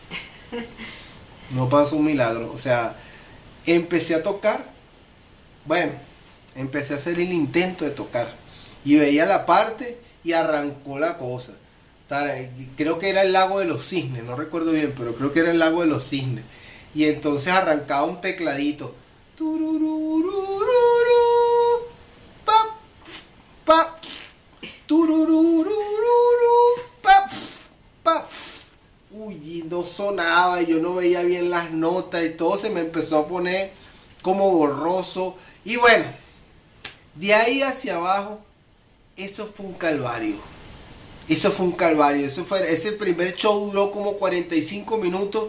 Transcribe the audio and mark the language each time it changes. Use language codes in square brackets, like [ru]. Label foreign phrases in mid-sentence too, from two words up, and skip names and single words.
[es] No pasó un milagro. O sea, empecé a tocar. Bueno, empecé a hacer el intento de tocar y veía la parte y arrancó la cosa. Creo que era el lago de los cisnes, no recuerdo bien, pero creo que era el lago de los cisnes. Y entonces arrancaba un tecladito. Turururururu, pa, pa, turururururu, pa, pa. Uy, y no sonaba, y yo no veía bien las notas y todo se me empezó a poner como borroso. Y bueno, de ahí hacia abajo, eso fue un calvario. Eso fue un calvario. Ese primer show duró como 45 minutos.